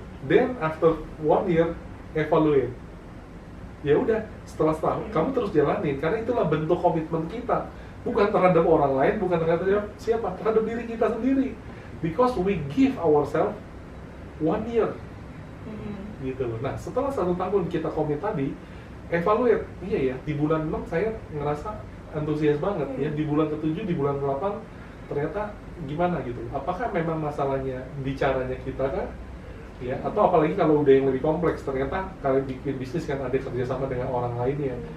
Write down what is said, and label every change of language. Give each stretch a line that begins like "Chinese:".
English: Then after 1 year, evaluate.
Indonesian: Ya udah, setelah setahun kamu terus jalanin, karena itulah bentuk komitmen kita, bukan terhadap orang lain, bukan terhadap siapa, terhadap diri kita sendiri.
English: Because we give ourselves 1 year.
Indonesian: Gitu loh. Nah, setelah 1 tahun kita komit tadi, evaluate. Iya ya, di bulan 6 saya ngerasa antusias banget ya, di bulan ke-7, di bulan ke-8 ternyata gimana gitu. Apakah memang masalahnya di caranya kita kan? Ya, atau apalagi kalau udah yang lebih kompleks, ternyata kalau bikin bisnis kan ada kerjasama dengan orang lain ya.